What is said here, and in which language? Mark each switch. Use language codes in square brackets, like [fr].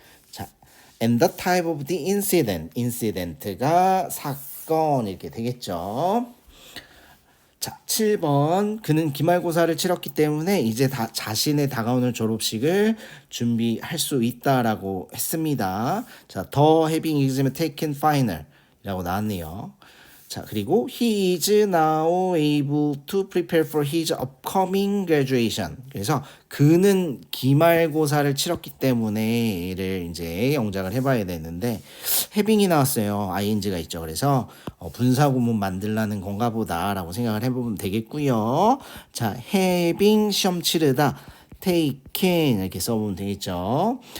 [en] 자, and the type of the incident. [ko] incident가 사건 이렇게 되겠죠. 자, 7번. 그는 기말고사를 치렀기 때문에 이제 자신의 다가오는 졸업식을 준비할 수 있다라고 했습니다. [en] 자, the having exam taken final [ko] 이라고 나왔네요. 자, 그리고 [en] he is now able to prepare for his upcoming graduation. [ko] 그래서 그는 기말고사를 치렀기 때문에를 이제 영작을 해봐야 되는데 having이 나왔어요. ing가 있죠. 그래서 분사구문 만들라는 건가 보다라고 생각을 해보면 되겠고요. 자, having 시험 치르다 taken 이렇게 써보면 되겠죠.